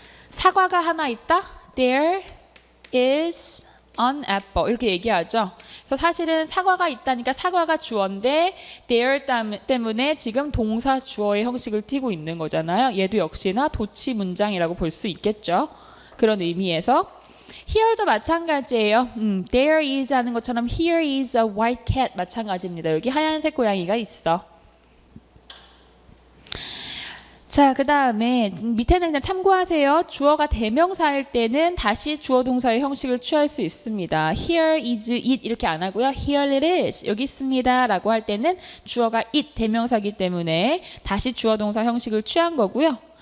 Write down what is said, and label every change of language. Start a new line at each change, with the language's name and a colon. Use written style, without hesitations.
Korean: 사과가 하나 있다.
English: There is an apple.
Korean: 이렇게 얘기하죠. 그래서 사실은 사과가 있다니까 사과가 주어인데 there 때문에 지금 동사 주어의 형식을 띠고 있는 거잖아요. 얘도 역시나 도치 문장이라고 볼 수 있겠죠. 그런 의미에서 here도 마찬가지예요.
English: There is
Korean: 하는 것처럼
English: here is a white cat
Korean: 마찬가지입니다. 여기 하얀색 고양이가 있어. 자, 그 다음에 밑에는 그냥 참고하세요. 주어가 대명사일 때는 다시 주어 동사의 형식을 취할 수 있습니다.
English: Here is it
Korean: 이렇게 안 하고요.
English: Here it is
Korean: 여기 있습니다 라고 할 때는 주어가 it 대명사이기 때문에 다시 주어 동사 형식을 취한 거고요.